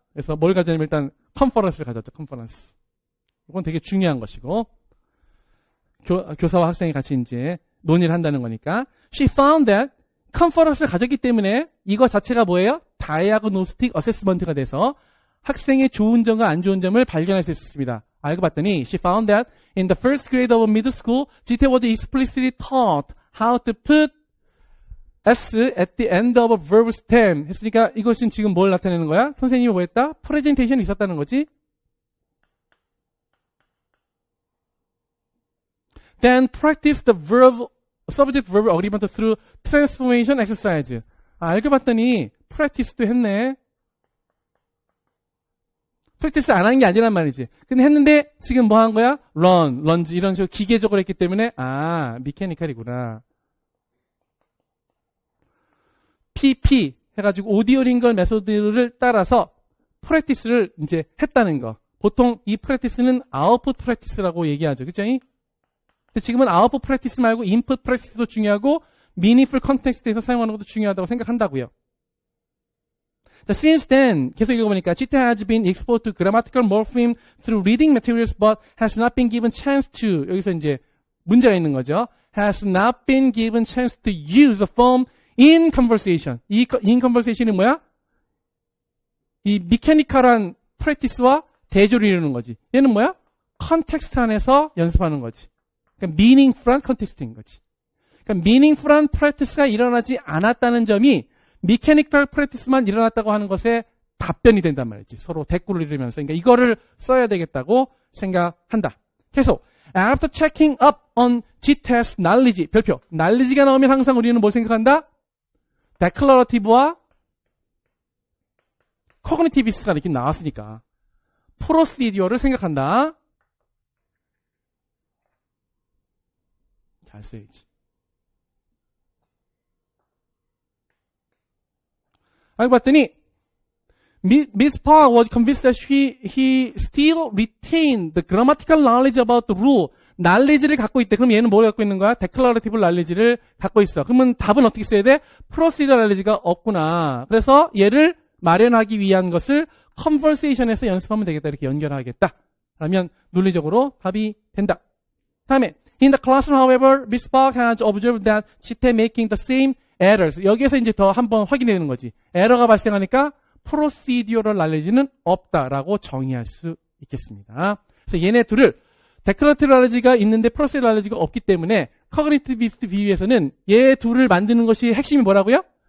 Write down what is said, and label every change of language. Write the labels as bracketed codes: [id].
[ko] 그래서 뭘 가져냐면 일단 컨퍼런스를 가졌죠. 컨퍼런스. 이건 되게 중요한 것이고 교사와 학생이 같이 이제 논의를 한다는 거니까 [en] She found that [ko] 컨퍼런스를 가졌기 때문에 이거 자체가 뭐예요? 다이아그노스틱 어세스먼트가 돼서 학생의 좋은 점과 안 좋은 점을 발견할 수 있었습니다. [en] 알고 봤더니 She found that in the first grade of middle school, GT was explicitly taught how to put S at the end of a verb stem [ko] 했으니까 이것은 지금 뭘 나타내는 거야? 선생님이 뭐 했다? 프레젠테이션이 있었다는 거지. [en] Then practice the verb, subject-verb agreement through transformation exercise. [ko] 알고 봤더니 practice도 했네. practice 안 한 게 아니란 말이지. 근데 했는데 지금 뭐 한 거야? run, lunge 이런 식으로 기계적으로 했기 때문에 메카니컬이구나. PP 해가지고 오디오 링걸 메소드를 따라서 practice를 이제 했다는 거. 보통 이 practice는 output practice라고 얘기하죠. 그죠? 지금은 output practice 말고 input practice도 중요하고 meaningful context에서 사용하는 것도 중요하다고 생각한다고요. [en] Since then, [ko] 계속 읽어보니까 [en] Chita has been exposed to grammatical morpheme through reading materials but has not been given chance to, [ko] 여기서 이제 문제가 있는 거죠. [en] Has not been given chance to use the form in conversation. [ko] 이 in conversation이 뭐야? 이 mechanical한 practice와 대조를 이루는 거지. 얘는 뭐야? 컨텍스트 안에서 연습하는 거지. 그러니까 meaningful한 컨텍스트인 거지. 그러니까 meaningful한 practice가 일어나지 않았다는 점이 mechanical practice만 일어났다고 하는 것에 답변이 된단 말이지. 서로 대꾸를 이루면서. 그러니까 이거를 써야 되겠다고 생각한다. [en] 계속 after checking up on GTS knowledge, 별표. [ko] knowledge가 나오면 항상 우리는 뭘 생각한다? declarative와 cognitivis가 이렇게 나왔으니까 procedure를 생각한다. 잘 써야지. 알고 봤더니 [en] Miss Park was convinced that he still retained the grammatical knowledge about the rule. [ko] knowledge를 갖고 있대. 그럼 얘는 뭘 갖고 있는 거야? declarative knowledge를 갖고 있어. 그러면 답은 어떻게 써야 돼? procedural knowledge가 없구나. 그래서 얘를 마련하기 위한 것을 conversation에서 연습하면 되겠다. 이렇게 연결하겠다. 그러면 논리적으로 답이 된다. [en] 다음에 In the classroom, however, Miss Park has observed that Chita making the same errors. [ko] 여기에서 이제 더 한번 확인해 되는 거지. 에러가 발생하니까 procedural knowledge는 없다라고 정의할 수 있겠습니다. 그래서 얘네 둘을 declarative knowledge가 있는데 procedural knowledge가 없기 때문에 cognitivist view에서는 얘 둘을 만드는 것이 핵심이 뭐라고요?